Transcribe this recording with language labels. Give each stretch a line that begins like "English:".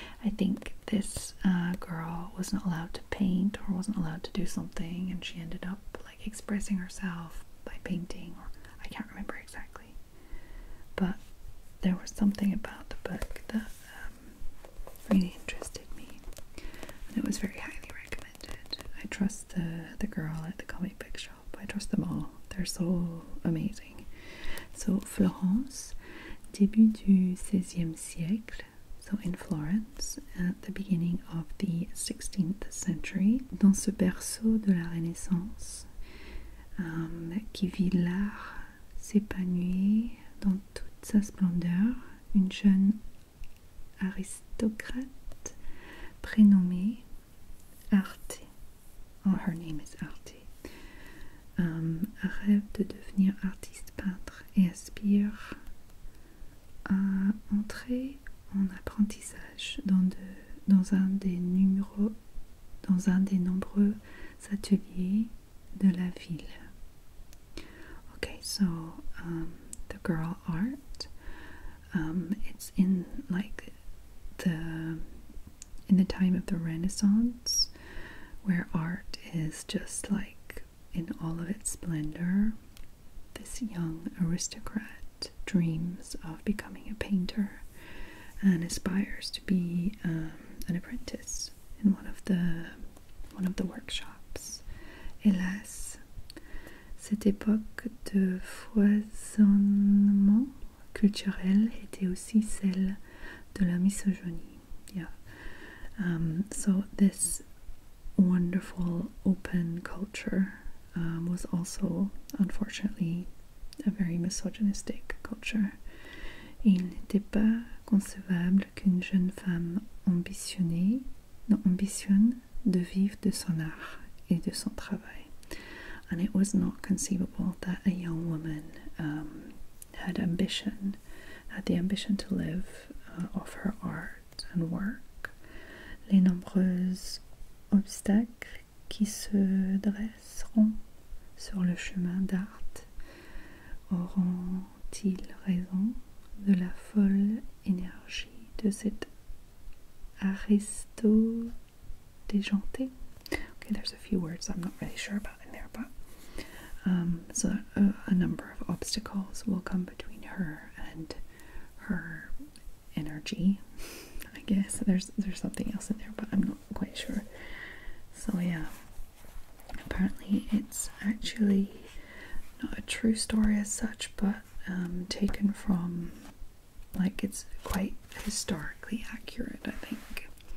English: I think this girl was not allowed to paint or wasn't allowed to do something, and she ended up like expressing herself by painting, or I can't remember exactly, but there was something about the book that really interested me, and it was very highly recommended. I trust the girl at the comic book shop. I trust them all. They're so amazing. So Florence,
French: début du XVIe siècle,
English: so in Florence, at the beginning of the 16th century,
French: dans ce berceau de la Renaissance, qui vit l'art s'épanouir dans toute sa splendeur, une jeune aristocrate prénommée Arte,
English: oh, her name is Arte,
French: rêve de devenir artiste peintre et aspire à entrer en apprentissage dans un des nombreux ateliers de la ville.
English: Okay, so the girl Art, it's in like in the time of the Renaissance, where art is just like in all of its splendor. This young aristocrat dreams of becoming a painter and aspires to be an apprentice in one of the workshops.
French: Hélas, cette époque de foisonnement culturel était aussi celle de la misogynie.
English: Yeah. So this wonderful open culture was also, unfortunately, a very misogynistic culture.
French: Il n'était pas concevable qu'une jeune femme ambitionne de vivre de son art et de son travail.
English: And it was not conceivable that a young woman had the ambition to live of her art and work.
French: Les nombreux obstacles qui se dresseront sur le chemin d'Arte auront-ils raison de la folle énergie de cette aristo déjantée?
English: Okay, there's a few words I'm not really sure about in there, but so a number of obstacles will come between her and her energy. I guess there's something else in there, but I'm not quite sure. So yeah, apparently it's actually not a true story as such, but taken from, like, it's quite historically accurate, I think.